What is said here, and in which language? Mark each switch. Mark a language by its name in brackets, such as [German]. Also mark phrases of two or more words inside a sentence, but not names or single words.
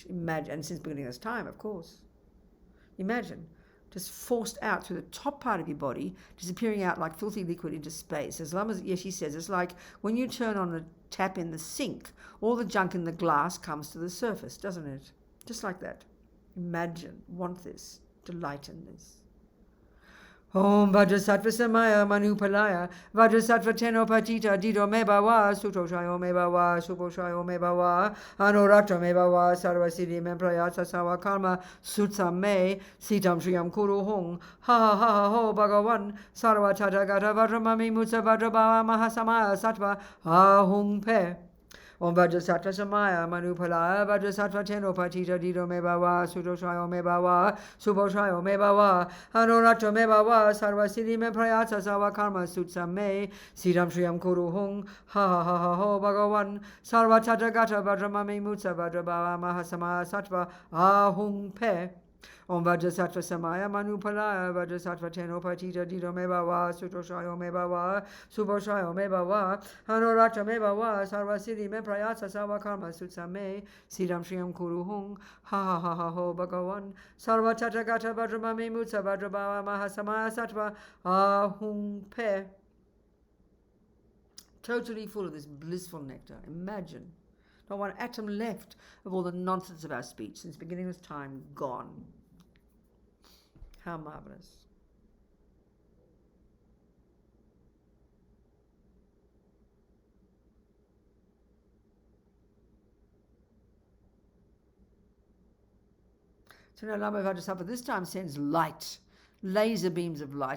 [English] Imagine, and since beginning of this time, of course. Imagine, just forced out through the top part of your body, disappearing out like filthy liquid into space. As long as, she says, it's like when you turn on the tap in the sink, all the junk in the glass comes to the surface, doesn't it? Just like that. Imagine, want this, delight in this. [Sanskrit] ओम् वज्रसत्त्व समय मनुपालय वज्रसत्त्व तेनोपतिष्ठ दृढो मे भव सुतोष्यो मे भव सुपोष्यो मे भव अनुरक्तो मे भव सर्वसिद्धिं मे प्रयच्छ सर्वकर्म सुचमे सिद्धं श्रियं कुरु हूँ ह ह ह ह हो भगवन् सर्व तथागत वज्रमामि मुञ्च वज्रभव महासमय सत्त्व आहूं फट्. ओम् वज्रसत्त्व समय मनुपालय वज्रसत्त्व तेनोपतिष्ठ दृढो मे भव सुतोष्यो मे भव सुपोष्यो मे भव अनुरक्तो मे भव सर्वसिद्धिं मे प्रयच्छ सर्वकर्म सुचमे सिद्धं श्रियं कुरु हूँ ह ह ह ह हो भगवन् सर्व तथागत वज्रमामि मुञ्च वज्रभव महासमय सत्त्व आहूं फट्. ओम् वज्रसत्त्व समय मनुपालय वज्रसत्त्व तेनोपतिष्ठ दृढो मे भव सुतोष्यो मे भव सुपोष्यो मे भव अनुरक्तो मे भव सर्वसिद्धिं मे प्रयच्छ सर्वकर्म सुचमे सिद्धं श्रियं कुरु हूँ ह ह ह ह हो भगवन् सर्व तथागत वज्रमामि मुञ्च वज्रभव महासमय सत्त्व आहूं फट्. [English] totally full of this blissful nectar. Imagine. Not one atom left of all the nonsense of our speech since beginning of time gone. How marvelous. So now Lama Vajrasattva this time sends light, laser beams of light.